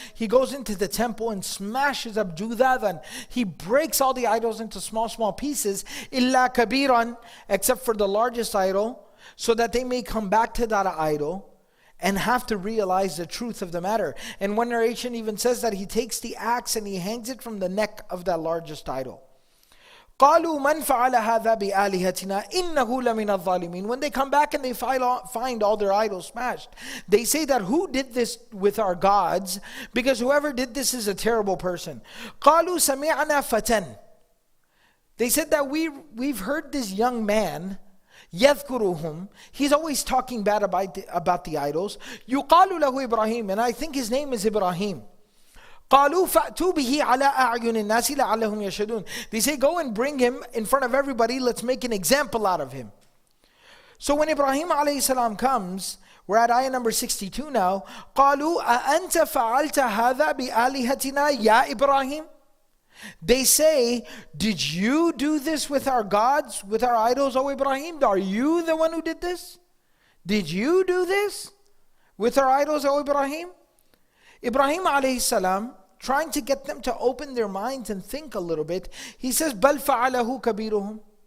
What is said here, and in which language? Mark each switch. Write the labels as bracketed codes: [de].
[en] He goes into the temple and smashes up Judhadan. He breaks all the idols into small pieces, illa kabiran, except for the largest idol, so that they may come back to that idol and have to realize the truth of the matter. And one narration even says that he takes the axe and he hangs it from the neck of that largest idol. [ar] قالوا من فعل هذا بآلهتنا إنه لمن الظالمين. [en] When they come back and they find all their idols smashed, they say that who did this with our gods? Because whoever did this is a terrible person. [ar] قالوا سمعنا فتى. [en] They said that we've heard this young man, [ar] يذكرهم, [en] he's always talking bad about the idols. [ar] يقال له إبراهيم, [en] and I think his name is Ibrahim. [ar] قالوا فأتوا به على أعين الناس لعلهم يشهدون. [en] They say, go and bring him in front of everybody. Let's make an example out of him. So when Ibrahim alayhi salam comes, we're at ayah number 62 now. [ar] قالوا أأنت فعلت هذا بآلهتنا يا إبراهيم. [en] They say, did you do this with our gods, with our idols, O Ibrahim? Are you the one who did this? Did you do this with our idols, O Ibrahim? Ibrahim alayhi salam, trying to get them to open their minds and think a little bit, he says, [ar] بَلْ فَعَلَهُ كَبِيرُهُمْ.